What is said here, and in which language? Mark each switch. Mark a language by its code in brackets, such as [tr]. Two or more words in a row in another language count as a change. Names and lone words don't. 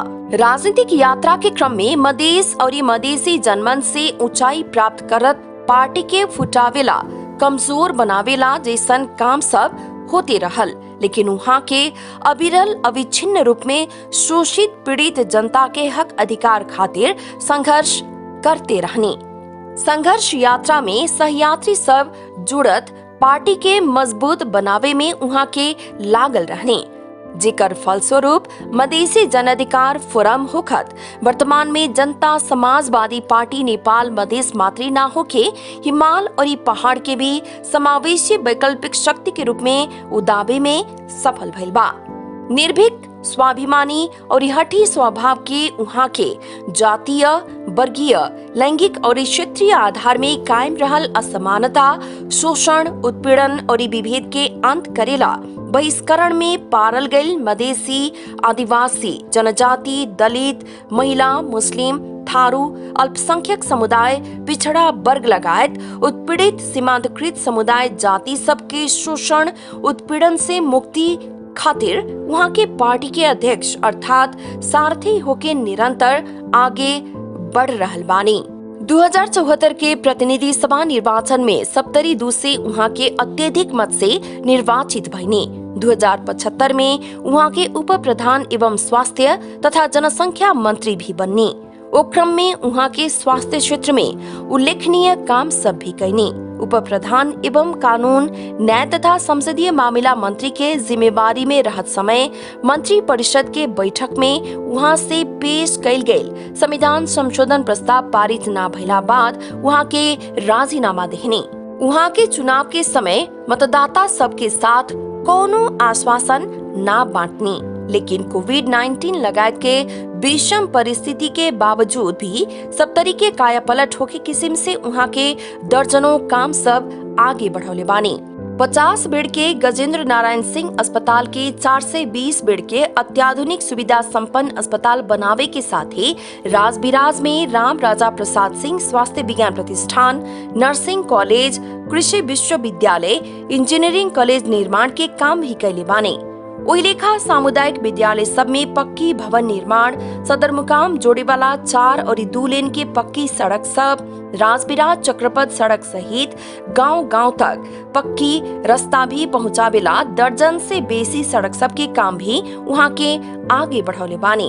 [bho] राजनीतिक यात्रा के क्रम में मधेस और मधेसी जनमन से ऊंचाई प्राप्त करत पार्टी के फुटावेला कमजोर बनावेला जैसन काम सब होते रहल, लेकिन वहाँ के अविरल अविच्छिन्न रूप में शोषित पीड़ित जनता के हक अधिकार खातिर संघर्ष करते रहनी। संघर्ष यात्रा में सहयात्री सब जुड़त पार्टी के मजबूत बनावे में वहाँ के लागल रहने, जेकर फलस्वरूप मधेसी जन अधिकार फोरम होखत वर्तमान में जनता समाजवादी पार्टी नेपाल मधेस मात्री ना होके हिमाल और पहाड़ के भी समावेशी वैकल्पिक शक्ति के रूप में उदावे में सफल भइल बा। निर्भीक स्वाभिमानी और हठी स्वभाव के उहाँ के जातीय वर्गीय लैंगिक और क्षेत्रीय आधार में कायम रहल असमानता शोषण उत्पीड़न और विभेद के अंत करेला बहिष्करण में पारल गईल मधेसी आदिवासी जनजाति दलित महिला मुस्लिम थारू अल्पसंख्यक समुदाय पिछड़ा वर्ग लगायत उत्पीड़ित सीमांतकृत समुदाय जाति सबके शोषण उत्पीड़न से मुक्ति खातिर वहाँ के पार्टी के अध्यक्ष अर्थात सारथी होके निरंतर आगे बढ़ रहल बानी। 2074 के प्रतिनिधि सभा निर्वाचन में 72 से वहाँ के अत्यधिक मत से निर्वाचित भइनी। 2075 में वहाँ के उप प्रधान एवं स्वास्थ्य तथा जनसंख्या मंत्री भी बननी। ओ क्रम में वहाँ के स्वास्थ्य क्षेत्र में उल्लेखनीय काम सब भी कैनी। उप प्रधान एवं कानून न्याय तथा संसदीय मामला मंत्री के जिम्मेवारी में रहत समय मंत्री परिषद के बैठक में वहाँ से पेश कैल गईल संविधान संशोधन प्रस्ताव पारित न भइला बाद वहाँ के राजीनामा देहनी। वहाँ के चुनाव के समय मतदाता सबके साथ कोनो आश्वासन ना बांटनी, लेकिन कोविड-19 लगायत के विषम परिस्थिति के बावजूद भी सब तरीके कायापलट होके किस्म से वहाँ के दर्जनों काम सब आगे बढ़ौले बानी। 50 बेड के गजेंद्र नारायण सिंह अस्पताल के 420 बेड के अत्याधुनिक सुविधा संपन्न अस्पताल बनावे के साथ ही राजबिराज में राम राजा प्रसाद सिंह स्वास्थ्य विज्ञान प्रतिष्ठान, नर्सिंग कॉलेज, कृषि विश्वविद्यालय, इंजीनियरिंग कॉलेज निर्माण के काम भी कैले बाने। ओही लेखा सामुदायिक विद्यालय सब में पक्की भवन निर्माण, सदरमुकाम जोड़े वाला 4 और 2 लेन के पक्की सड़क सब, राजबिराज चक्रपथ सड़क सहित गांव-गांव तक पक्की रास्ता भी पहुंचावेला दर्जन से बेसी सड़क सब के काम भी वहां के आगे बढ़ौले बानी।